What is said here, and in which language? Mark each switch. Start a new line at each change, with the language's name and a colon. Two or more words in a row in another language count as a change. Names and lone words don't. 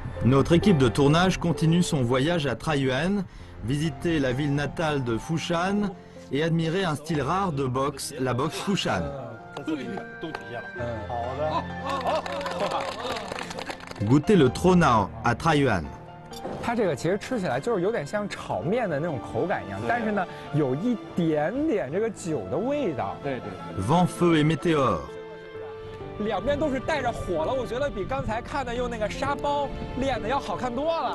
French: Notre équipe de tournage continue son voyage à Taiyuan, visiter la ville natale de Fushan et admirer un style rare de boxe, la boxe Fushan. Goûter le Tronao à Taiyuan.
Chinese: 它这个其实吃起来就是有点像炒面的那种口感一样，但是呢，有一点点这个酒的味道。对对。
French: Vent, feu et météore.
Chinese: 两边都是带着火了，我觉得比刚才看的用那个沙包练的要好看多了。